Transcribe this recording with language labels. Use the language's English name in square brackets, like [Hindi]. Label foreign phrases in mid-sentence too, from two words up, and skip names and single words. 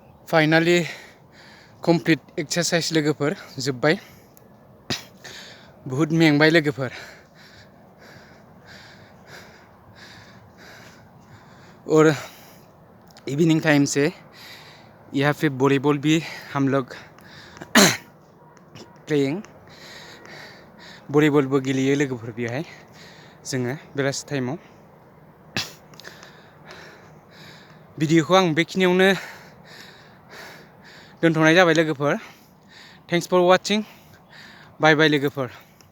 [English] finally complete exercise [Bodo] लोगोफोर जोब्बाय बहुत मेंबाय लोगोफोर [Hindi] और [English] evening time [Hindi] से यहाँ पे वॉलीबॉल भी हम लोग [Bodo] प्लेइंग वॉलीबॉलबो गेलेयो लोगोफोर बेहाय जोङो बेलासि टाइमाव भिडिअखौ आं बेखिनियावनो दोनथ'नाय जाबाय लोगोफोर [English] thanks for watching bye bye [Bodo] लोगोफोर